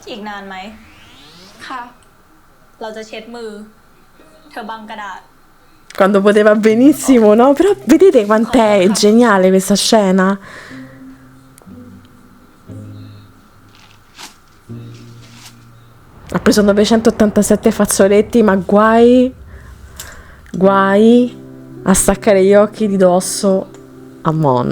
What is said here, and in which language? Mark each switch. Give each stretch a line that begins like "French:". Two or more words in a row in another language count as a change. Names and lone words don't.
Thai: นานไหม ค่ะ เราจะเช็ดมือ เธอบังกระดาษ
Italian: Quando poteva benissimo, no? Però vedete quant'è geniale questa scena? Ha preso 987 fazzoletti, ma guai a staccare gli occhi di dosso a Mon.